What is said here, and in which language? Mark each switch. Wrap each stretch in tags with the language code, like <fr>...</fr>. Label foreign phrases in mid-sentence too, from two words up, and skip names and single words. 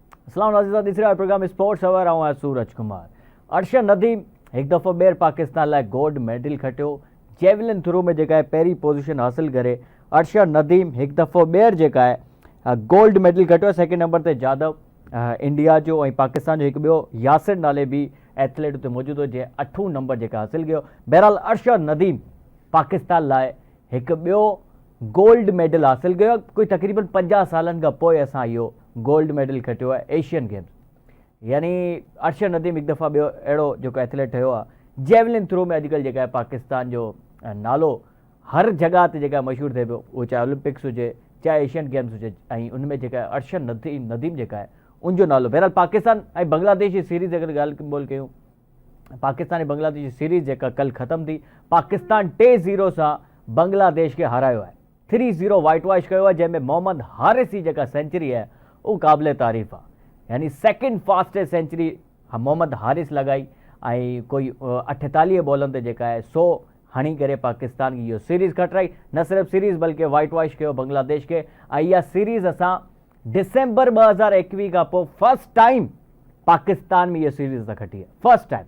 <ar>السلام عليكم</ar> <sd>तीसरा प्रोग्राम</sd> <en>sports hour</en> <sd>आऊं सूरज कुमार। अर्शद नदीम एक दफ़ो ॿीहर पाकिस्तान लाइ</sd> <en>gold medal</en> <sd>खटियो।</sd> <en>javelin throw</en> <sd>में जेका है पहिरीं पोजीशन हासिल करे अर्शद नदीम एक दफ़ो ॿीहर जेका है</sd> <en>gold medal</en> <sd>खटियो।</sd> <en>second number</en> <sd>ते जादव इंडिया जो ऐं पाकिस्तान जो एक ॿियो यासिर नाले भी एथलीट उते मौजूदु हो जंहिं 8 नंबर जेका हासिल कयो। बहरहाल अर्शद नदीम पाकिस्तान लाइ एक ॿियो</sd> <en>gold medal</en> <sd>हासिल कयो। कोई तकरीबन 50 सालनि खां पोइ असां इहो</sd> <en>gold medal</en> <sd>खटियो आहे एशियन गेम्स। यानी अर्शद नदीम एक दफ़ा ॿियो अहिड़ो जेको एथलीट ठहियो आहे।</sd> <en>javelin throw</en> <sd>में अॼुकल्ह जेका आहे पाकिस्तान जो नालो हर जॻह ते जेका मशहूरु थिए पियो, उहो चाहे ओलंपिक्स हुजे चाहे एशियन गेम्स हुजे, ऐं उनमें जेका अर्शद नदीम जेका आहे उनजो नालो। बहरहाल पाकिस्तान ऐं बांग्लादेश जी सीरीज़ अगरि ॻाल्हि ॿोल कयूं, पाकिस्तान ऐं बांग्लादेश जी सीरीज़ जेका कल्ह ख़तमु थी, पाकिस्तान 3-0 सां बांग्लादेश खे हारायो आहे। 3-0</sd> <en>white wash</en> <sd>कयो आहे, जंहिंमें मोहम्मद हारिस जी जेका सेंचुरी आहे वो काबिल तारीफ़ आहे। यानी</sd> <en>second fastest century</en> <sd>मोहम्मद हारिस लगाई ऐं कोई 48 बॉलनि ते जेका आहे 100 हणी करे पाकिस्तान की इहो सीरीज़ खटाई। न सिर्फ़ु सीरीज़ बल्कि</sd> <en>white wash</en> <sd>कयो बांग्लादेश के। ऐं इहा सीरीज़ असां डिसेंबर 2021 खां पोइ</sd> <en>first time</en> <sd>पाकिस्तान में इहा सीरीज़ असां खटी आहे,</sd> <en>first time.</en>